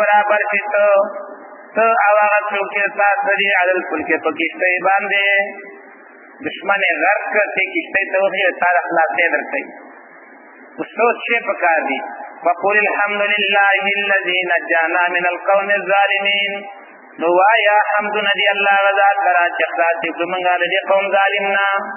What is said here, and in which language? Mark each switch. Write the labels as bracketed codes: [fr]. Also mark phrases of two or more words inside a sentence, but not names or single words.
[ps] برابر شې ته او هغه څوک چې ستا سره دي [ar] علی الفلک [ps] په کښتۍ باندې، دشمن یې غرق کړ چې کښتۍ ته وخېږي تا د خلاصۍ درکوي. اوس څه شی پکار دي؟ [ar] فقل الحمد لله الذي نجانا من القوم الظالمین. [ps] نو وایه حمدونه دي الله غزا کرا چې خلاص یې کړو موږ د دې قوم ظالم نه.